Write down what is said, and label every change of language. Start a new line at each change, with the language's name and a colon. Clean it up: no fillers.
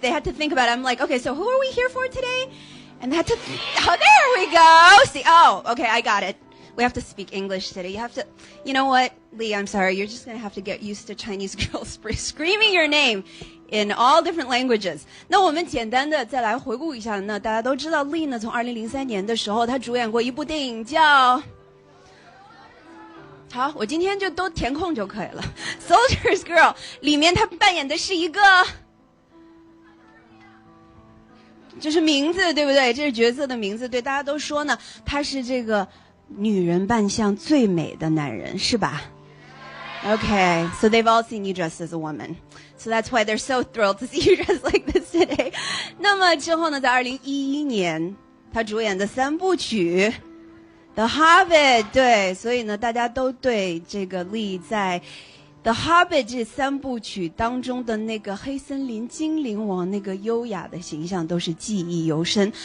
English: They had to think about it. I'm like, okay, so who are we here for today? And they had to, oh, there we go. See, okay, I got it. We have to speak English today. You have to, you know what, Lee, I'm sorry. You're just going to have to get used to Chinese girls screaming your name in all different languages.
Chinese: 那我们简单的再来回顾一下呢，大家都知道 Lee 呢，从2003年的时候，他主演过一部电影叫，好，我今天就都填空就可以了。 Soldier's Girl 里面他扮演的是一个，就是名字对不对？这是角色的名字，对，大家都说呢，他是这个女人扮相最美的男人，是吧？
English: Okay, so they've all seen you dressed as a woman. So that's why they're so thrilled to see you dressed like this today.
Chinese: 那么之后呢，在2011年，他主演的3部曲《The Hobbit》，对，所以呢，大家都对这个 Lee 在《The Hobbit》这3部曲当中的那个黑森林精灵王那个优雅的形象都是记忆犹深。